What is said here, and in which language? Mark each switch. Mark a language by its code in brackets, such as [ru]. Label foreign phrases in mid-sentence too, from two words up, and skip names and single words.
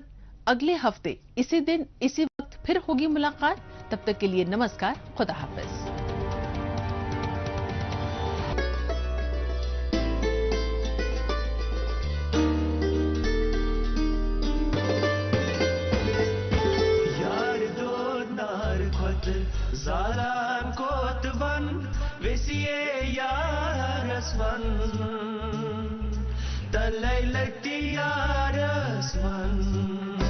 [ur] اگلے ہفتے اسی دن اسی وقت پھر ہوگی ملاقات. تب تک کے لیے نمسکار, خدا حافظ. [ks] یار دو نار کھت زالان کوت ون ویسیے یار اسون تلے لٹی یار اسون